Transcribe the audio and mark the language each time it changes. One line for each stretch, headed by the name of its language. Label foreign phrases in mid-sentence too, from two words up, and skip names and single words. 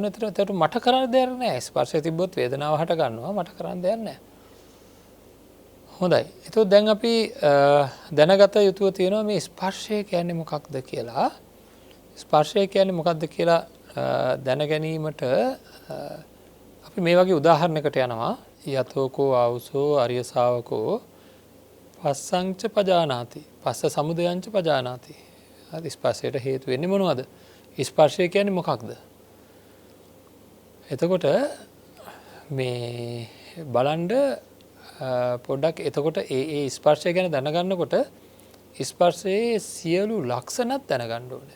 Sinhala: එතකොට මට කරන්න දෙයක් නැහැ. ස්පර්ශය තිබ්බොත් වේදනාව හට ගන්නවා. මට කරන්න දෙයක් නැහැ. හොඳයි. එතකොට දැන් අපි දැනගත යුතුව තියෙනවා මේ ස්පර්ශය කියන්නේ මොකක්ද කියලා. ස්පර්ශය කියන්නේ මොකක්ද කියලා දැන ගැනීමට අපි මේ වගේ උදාහරණයකට යනවා.
Pali: යතෝකෝ ආවුසෝ අරිය ශාවකෝ පස්සංච පජානාති. පස්ස සමුදයංච පජානාති.
Sinhala: හරි ස්පර්ශයට හේතු වෙන්නේ මොනවද? ස්පර්ශය කියන්නේ මොකක්ද? එතකොට මේ බලන්න පොඩ්ඩක් එතකොට ඒ ස්පර්ශය ගැන දැනගන්නකොට ස්පර්ශයේ සියලු ලක්ෂණත් දැනගන්න ඕනේ.